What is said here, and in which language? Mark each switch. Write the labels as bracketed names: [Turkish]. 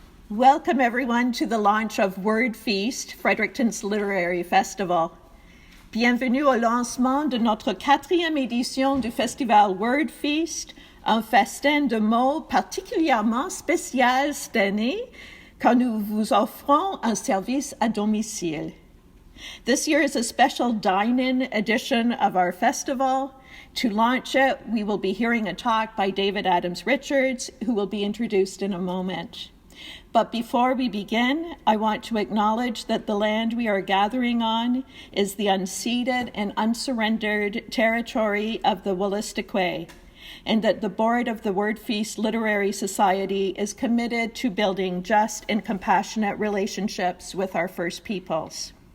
[English] Welcome everyone to the launch of Word Feast, Fredericton's Literary Festival. [French] Bienvenue au lancement de notre 4e édition du Festival Word Feast, un festin de mots particulièrement spécial cette année, car nous vous offrons un service à domicile. [English] This year is a special dine-in edition of our festival. To launch it, we will be hearing a talk by David Adams Richards, who will be introduced in a moment. But before we begin, I want to acknowledge that the land we are gathering on is the unceded and unsurrendered territory of the Wolastoqey, and that the board of the Word Feast Literary Society is committed to building just and compassionate relationships with our First Peoples.